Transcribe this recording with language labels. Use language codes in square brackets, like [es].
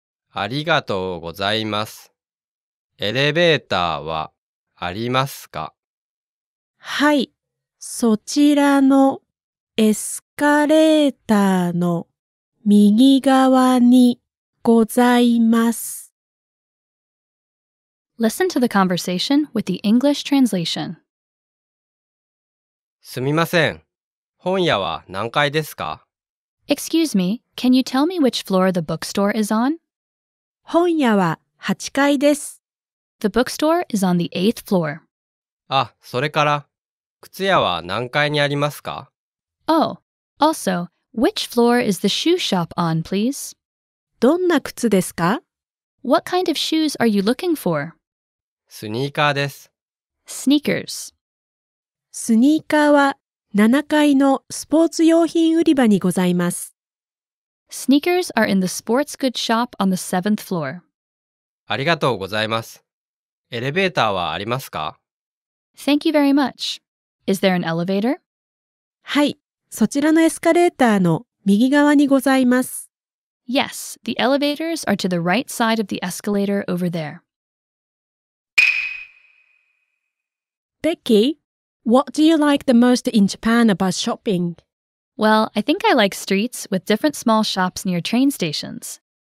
[ja] ありがとうございます。エレベーターはありますか？はい、そちらのエスカレーターの右側にございます。 [en] Listen to the conversation with the English translation. [ja] すみません。本屋は何階ですか？ [en] Excuse me, can you tell me which floor the bookstore is on? [ja] 本屋は8階です。 [en] The bookstore is on the 8th floor. [ja] あ、それから、靴屋は何階にありますか？ [en] Oh, also, which floor is the shoe shop on, please? [ja] どんな靴ですか？ [en] What kind of shoes are you looking for? [ja] スニーカーです。 [en] Sneakers. [ja] スニーカーは7階のスポーツ用品売り場にございます。 [en] Sneakers are in the sports goods shop on the 7th floor. [ja] ありがとうございます。エレベーターはありますか？ [en] Thank you very much. Is there an elevator? [ja] はい、そちらのエスカレーターの右側にございます。 [en] Yes, the elevators are to the right side of the escalator over there. Becky, what do you like the most in Japan about shopping? Well, I think I like streets with different small shops near train stations.